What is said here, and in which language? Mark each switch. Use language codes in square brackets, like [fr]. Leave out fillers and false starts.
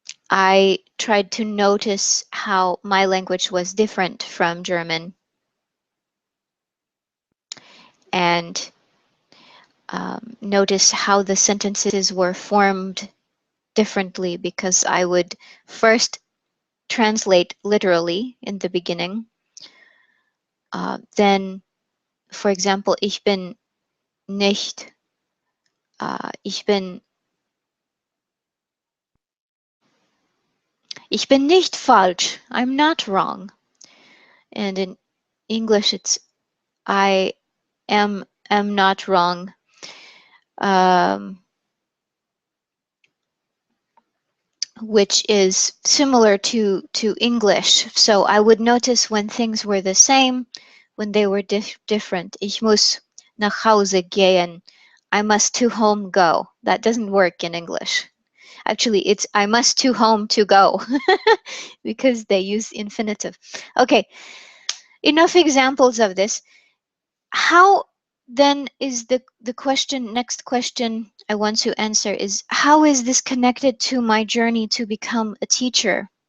[en] I tried to notice how my language was different from German, and notice how the sentences were formed differently, because I would first translate literally in the beginning. Then, for example, [de] ich bin nicht, ich bin nicht falsch. [en] I'm not wrong. And in English, it's I am not wrong. Which is similar to English. So I would notice when things were the same, when they were different. [de] Ich muss nach Hause gehen. [en] I must to home go. That doesn't work in English. Actually, it's I must to home to go because they use infinitive. Okay, enough examples of this. How then is the next question I want to answer is, how is this connected to my journey to become a teacher?